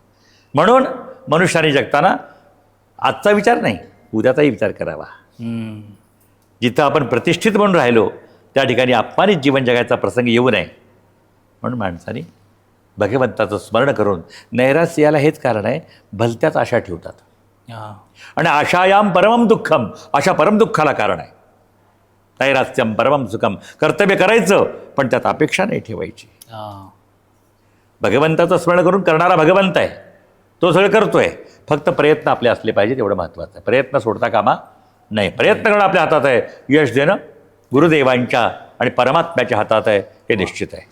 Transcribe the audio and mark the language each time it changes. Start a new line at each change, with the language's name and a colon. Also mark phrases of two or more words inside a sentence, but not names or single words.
Marathi: म्हणून मनुष्याने जगताना आजचा विचार नाही, उद्याचाही विचार करावा. हम्म. जिथं आपण प्रतिष्ठित म्हणून राहिलो त्या ठिकाणी अपमानित जीवन जगायचा प्रसंग येऊ नये म्हणून माणसाने भगवंताचं स्मरण करून, नैराश्य याला हेच कारण आहे, भलत्याच आशा ठेवतात. हां.
Sanskrit: आणि आशायाम परमम दुःखम,
Marathi: अशा परमदुःखाला कारण आहे.
Sanskrit: नैरास्यम परमम सुखम,
Marathi: कर्तव्य करायचं पण त्यात अपेक्षा नाही ठेवायची. हां. भगवंताचं स्मरण करून करणारा भगवंत आहे, तो सगळं करतोय. फक्त प्रयत्न आपले असले पाहिजेत, एवढं महत्त्वाचं आहे. प्रयत्न सोडता कामा नाही. प्रयत्न करणं आपल्या हातात आहे, यश देणं गुरुदेवांच्या आणि परमात्म्याच्या हातात आहे, हे निश्चित आहे.